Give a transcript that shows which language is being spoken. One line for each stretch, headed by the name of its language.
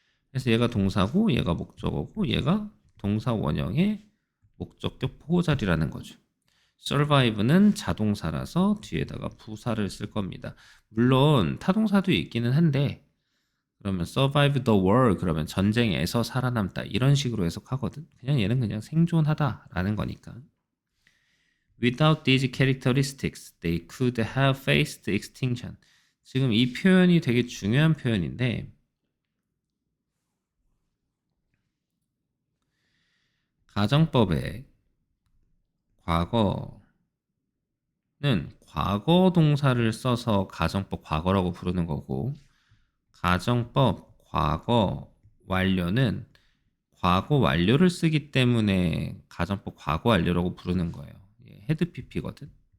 Korean: 그래서 얘가 동사고 얘가 목적어고 얘가 동사원형의 목적격 보호자리라는 거죠. survive는 자동사라서 뒤에다가 부사를 쓸 겁니다. 물론 타동사도 있기는 한데 그러면
English: survive the war
Korean: 그러면 전쟁에서 살아남다 이런 식으로 해석하거든. 그냥 얘는 그냥 생존하다라는 거니까.
English: Without these characteristics, they could have faced extinction.
Korean: 지금 이 표현이 되게 중요한 표현인데 가정법의 과거는 과거 동사를 써서 가정법 과거라고 부르는 거고 가정법 과거 완료는 과거 완료를 쓰기 때문에 가정법 과거 완료라고 부르는 거예요. 헤드 PP거든.